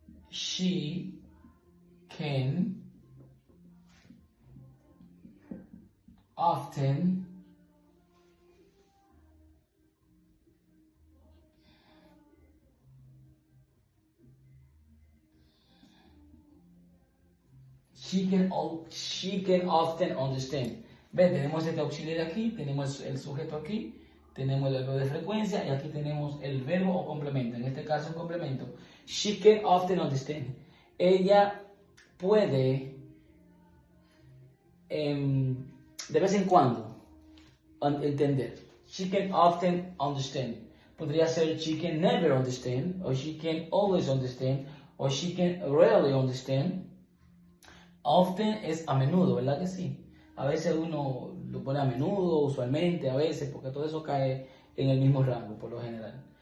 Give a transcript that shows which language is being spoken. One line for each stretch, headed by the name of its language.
English: She can often she can often understand.
Spanish: ¿Ven? Tenemos este auxiliar aquí, tenemos el sujeto aquí, tenemos el verbo de frecuencia y aquí tenemos el verbo o complemento. En este caso un complemento.
English: She can often understand.
Spanish: Ella puede de vez en cuando entender.
English: She can often understand.
Spanish: Podría ser
English: she can never understand, or she can always understand, or she can rarely understand.
Spanish: Often es a menudo, ¿verdad que sí? A veces uno lo pone a menudo, usualmente, a veces, porque todo eso cae en el mismo rango, por lo general.